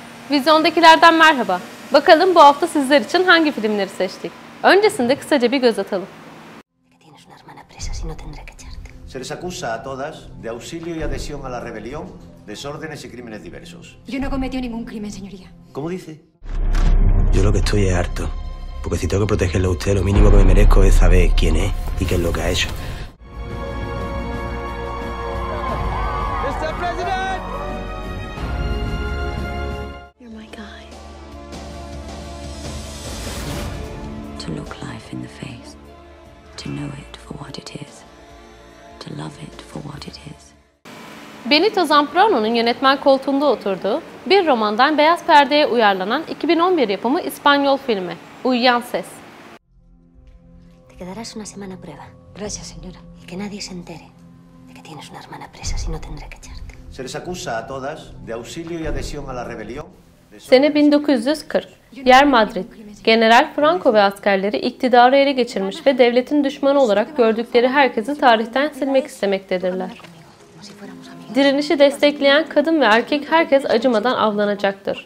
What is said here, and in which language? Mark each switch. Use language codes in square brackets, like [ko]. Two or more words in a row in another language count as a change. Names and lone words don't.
[tr] Vizyondakilerden merhaba. Bakalım bu hafta sizler için hangi filmleri seçtik? Öncesinde kısaca bir göz atalım. [es] Se les acusa a todas de auxilio y adhesión a la rebelión, desórdenes y crímenes diversos. Yo no cometió ningún crimen, señoría. ¿Cómo dice? Yo lo que estoy es harto. Porque si tengo que protegerlo a usted, lo mínimo que me merezco es saber quién es y qué es lo que ha hecho. [en] Mr. President! You're my guy. To look life in the face. To know it for what it is. To love it for what it is. [tr] Benito Zambrano'nun yönetmen koltuğunda oturduğu bir romandan beyaz perdeye uyarlanan 2011 yapımı İspanyol filmi Uyuyan Ses. [es] Te quedarás una semana a prueba. Gracias, señora. Y que nadie se entere de que tienes una hermana presa, si no tendré que echarte. Se les acusa a todas de auxilio y adhesión a la rebelión. [tr] Sene 1940. Yer Madrid. General Franco ve askerleri iktidarı ele geçirmiş ve devletin düşmanı olarak gördükleri herkesi tarihten silmek istemektedirler. Direnişi destekleyen kadın ve erkek herkes acımadan avlanacaktır.